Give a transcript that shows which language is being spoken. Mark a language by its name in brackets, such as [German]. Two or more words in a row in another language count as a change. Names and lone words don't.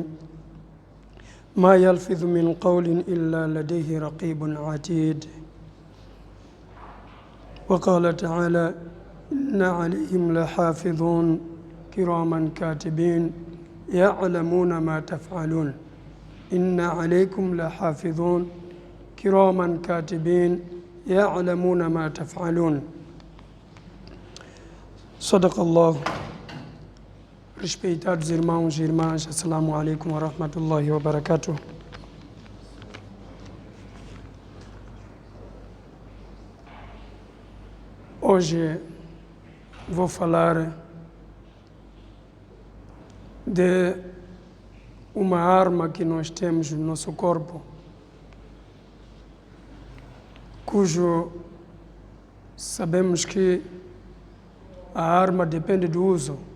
[Arabic] ما يلفظ من قول إلا لديه رقيب عتيد وقال تعالى إن عليهم لحافظون كراما كاتبين يعلمون ما تفعلون إن عليكم لحافظون كراما كاتبين يعلمون ما تفعلون صدق الله. [Portuguese] Respeitados irmãos e irmãs, [Arabic] السلام عليكم ورحمة الله وبركاته. [Portuguese] Hoje vou falar de uma arma que nós temos no nosso corpo, cujo sabemos que a arma depende do uso.